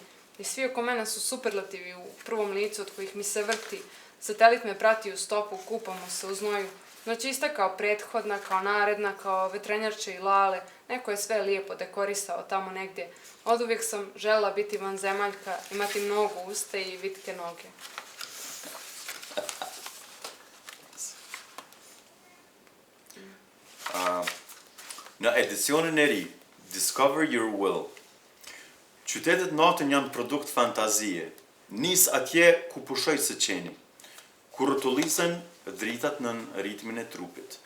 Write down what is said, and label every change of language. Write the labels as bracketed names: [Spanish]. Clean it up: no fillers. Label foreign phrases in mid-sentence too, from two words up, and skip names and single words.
[Bosnian] I svi oko mene su superlativi u prvom licu od kojih mi se vrti. Satelit me prati u stopu, kupamo se u znoju. Noć je ista kao prethodna, kao naredna, kao vetrenjače i lale. Neko je sve lijepo dekorisao tamo negdje. Oduvijek sam željela biti vanzemaljka, imati mnogo usta i vitke noge. [Albanian] Në edicionin e ri, [English] Discover Your Will. [Albanian] Qytetet natën janë produkt fantazie. Nis atje ku pushoj së qeni. Ku rrotullisen dritat në ritmin e trupit.